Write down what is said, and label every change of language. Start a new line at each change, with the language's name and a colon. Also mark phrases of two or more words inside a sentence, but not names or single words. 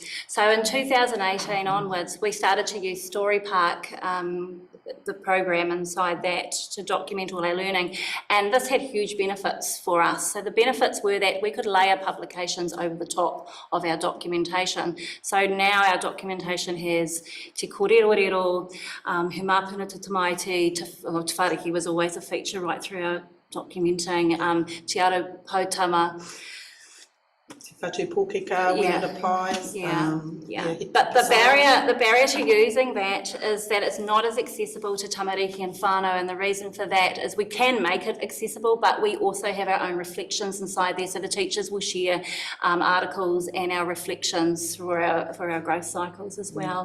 English: So in 2018 onwards, we started to use Story Park, the program inside that, to document all our learning, and this had huge benefits for us. So the benefits were that we could layer publications over the top of our documentation. So now our documentation has
Māori: te kōrero, he māpuna te tamaiti, te whāriki
English: was always a feature right through our documenting,
Māori: te ara pautama, Te whatu pōkeka,
English: when it applies. But the barrier to using that is that it's not as accessible to tamariki and whānau, and the reason for that is we can make it accessible, but we also have our own reflections inside there, so the teachers will share articles and our reflections for our growth cycles as well.